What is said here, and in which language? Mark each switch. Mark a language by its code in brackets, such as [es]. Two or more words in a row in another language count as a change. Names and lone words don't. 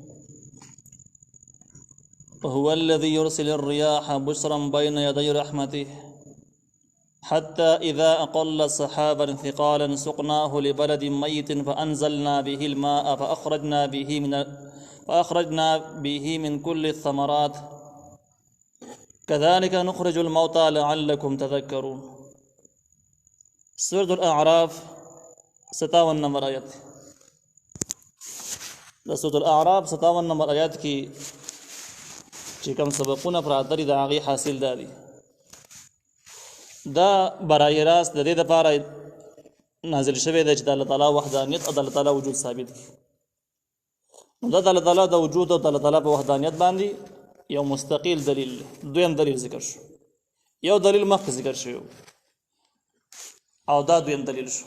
[ar] وهو الذي يرسل الرياح بشرا بين يدي رحمته حتى إذا أقل سحابا ثقالا سقناه لبلد ميت فأنزلنا به الماء فأخرجنا به من كل الثمرات كذلك نخرج الموتى لعلكم تذكرون. [ps] سورة الأعراف 57 نمبر آیت. د سورة الأعراف 57 نمبر آیت کی چې کوم سبقونه پراته دي د هغې حاصل دادي دا برای راست د دې دپاره نازل شوی دی چې د الله تعالی وحدانیت او د الله تعالی وجود ثابت کړي. نو دا د الله تعالی د وجود او د الله تعالی په وحدانیت باندې یو مستقل دلیل دی. دویم دلیل ذکر شو، یو دلیل مخکې ذکر شوی او دا دویم دلیل شو.